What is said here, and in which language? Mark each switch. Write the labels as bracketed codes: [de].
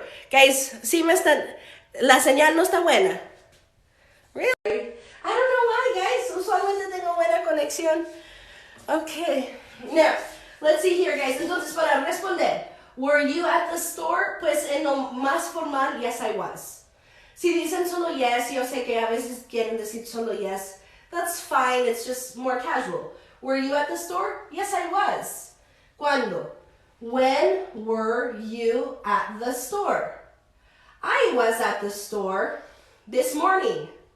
[es] Guys, sí me están, la señal no está buena. [en] Really? I don't know why, guys. [es] Usualmente tengo buena conexión. [en] Okay, now, let's see here, guys. [es] Entonces, para responder, [en] were you at the store? [es] Pues en lo más formal, [en] yes, I was. [es] Si dicen solo yes, yo sé que a veces quieren decir solo yes. [en] That's fine, it's just more casual. Were you at the store? Yes, I was. [es] ¿Cuándo? [en] When were you at the store? I was at the store this morning.